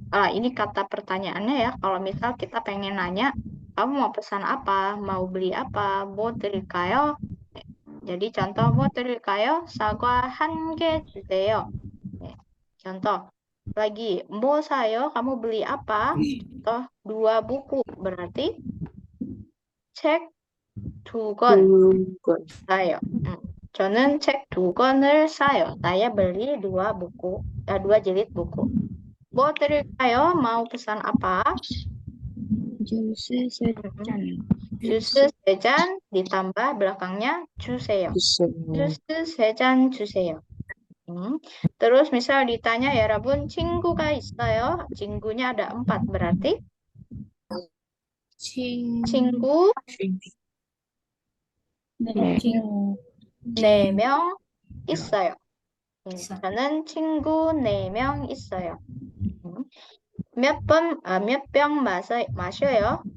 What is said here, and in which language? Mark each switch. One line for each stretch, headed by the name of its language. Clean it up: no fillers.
Indonesian: Ini kata pertanyaannya ya. Kalau misal kita pengen nanya, kamu mau pesan apa? Mau beli apa?
Korean: 뭐 드릴까요?
Indonesian: Jadi contoh
Korean: 뭐 드릴까요? 사과 1개 주세요.
Indonesian: Contoh lagi,
Korean: 뭐 사요?
Indonesian: Kamu beli apa? Contoh 2 buku.
Korean: Berarti 책 2권 사요. 저는 책 2권을 사요.
Indonesian: Saya beli 2 buku, 2 jilid buku.
Korean: 뭐 드릴까요?
Indonesian: Mau pesan apa?
Korean: 주스 3잔. 주스 3잔
Indonesian: ditambah belakangnya
Korean: 주세요. 주스 3잔 주세요.
Indonesian: Terus misal ditanya ya Rabun,
Korean: 친구가 있어요? 친구nya
Indonesian: ada 4, berarti
Korean: 친구 4명 있어요. 저는 친구 4명 있어요. 몇 병 마셔요?